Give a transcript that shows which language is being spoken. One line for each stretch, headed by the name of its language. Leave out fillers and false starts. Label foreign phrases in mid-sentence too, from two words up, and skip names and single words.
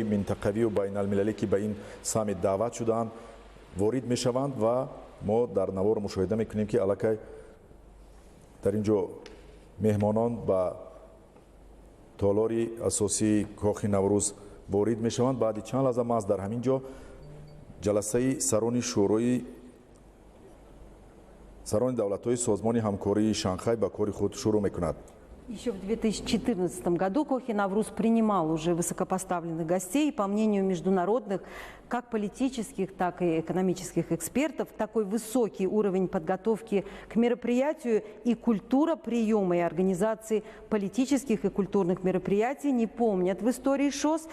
Tajik: минтақавию байналмилалӣ ки ба ин саммит даъват шуданд ворид мешаванд ва мо дар навор мушоҳида мекунем ки аллакай дар ин ҷо меҳмонон ба толори асосии Кохи Наврӯз ворид мешаванд. баъди чанд лаҳза маҳз дар ҳамин ҷо ҷаласаи сарони шӯрои сарони давлатҳои созмони ҳамкории Шанхай ба кори худ шурӯъ мекунад.
Russian: Еще в 2014 году Кохи Навруз принимал уже высокопоставленных гостей. И по мнению международных, как политических, так и экономических экспертов, такой высокий уровень подготовки к мероприятию и культура приема и организации политических и культурных мероприятий не помнят в истории ШОС.